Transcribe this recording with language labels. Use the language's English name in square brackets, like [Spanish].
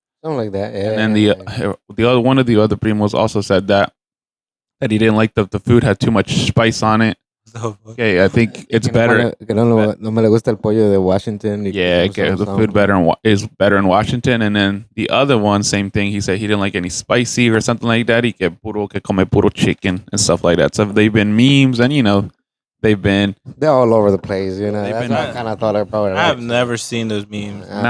[English] Something like that, yeah. And then the other one of the other primos also said that he didn't like the food had too much spice on it. Okay, I think it's better. [Spanish] No me le gusta el pollo de Washington. [English] Yeah, the food is better in Washington. And then the other one, same thing. He said he didn't like any spicy or something like that. [Spanish] Que come puro [English] chicken and stuff like that. So they've been memes, and you know, they're all over the place. You know, that's what I kind of thought I probably. I've never seen those memes.